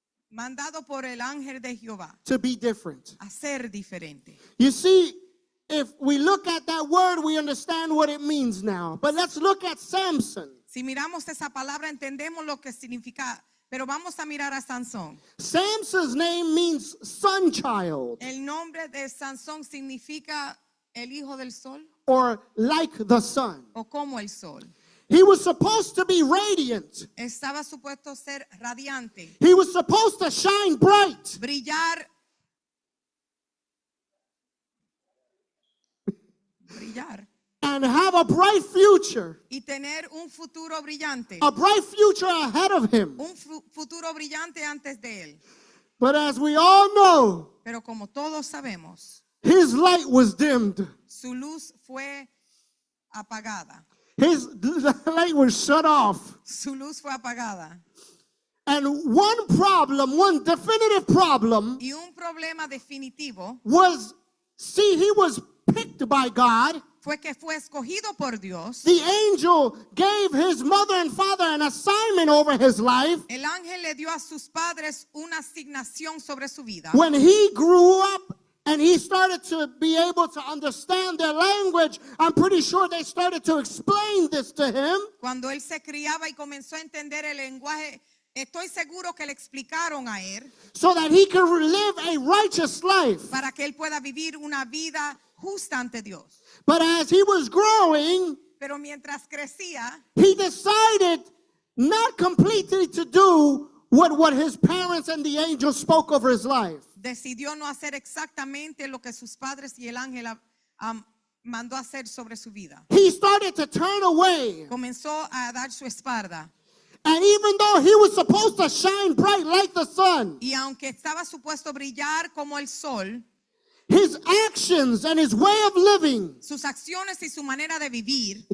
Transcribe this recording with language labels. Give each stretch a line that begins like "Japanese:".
Spanish: mandado por el ángel de Jehová
English: To be different.
Spanish: a ser diferente.
English: You see, if we look at that word, we understand what it means now. But let's look at Samson.
Spanish: Si miramos esa palabra entendemos lo que significa, pero vamos a mirar a Sansón.
English: Samson's name means son child,
Spanish: El nombre de Sansón significa el hijo del sol
English: or like the sun.
Spanish: o como el sol.
English: He was supposed to be radiant.
Spanish: Estaba supuesto ser radiante,
English: He was supposed to shine bright.
Spanish: brillar,
English: And have a bright future.
Spanish: y tener un futuro brillante,
English: A bright future ahead of him.
Spanish: un futuro brillante antes de él.
English: But as we all know,
Spanish: Pero como todos sabemos,
English: his light was dimmed.
Spanish: su luz fue apagada.
English: His light was shut off.
Spanish: Su luz fue apagada.
English: And one definitive problem
Spanish: Y un problema definitivo
English: was, he was picked by God.
Spanish: fue que fue escogido por Dios.
English: The angel gave his mother and father an assignment over his life.
Spanish: El ángel le dio a sus padres una asignación sobre su vida.
English: When he grew up and he started to be able to understand their language, I'm pretty sure they started to explain this to him.
Spanish: Cuando él se criaba y comenzó a entender el lenguaje, estoy seguro que le explicaron a él
English: So that he could live a righteous life.
Spanish: para que él pueda vivir una vida justa ante Dios.
English: But as he was growing,
Spanish: Pero mientras crecía,
English: he decided not completely to do what his parents and the angels spoke over his life.
Spanish: decidió no hacer exactamente lo que sus padres y el ángel mandó hacer sobre su vida.
English: He started to turn away.
Spanish: Comenzó a dar su espalda.
English: And even though he was supposed to shine bright like the sun,
Spanish: Y aunque estaba supuesto brillar como el sol,
English: his actions and his way of living
Spanish: sus acciones y su manera de vivir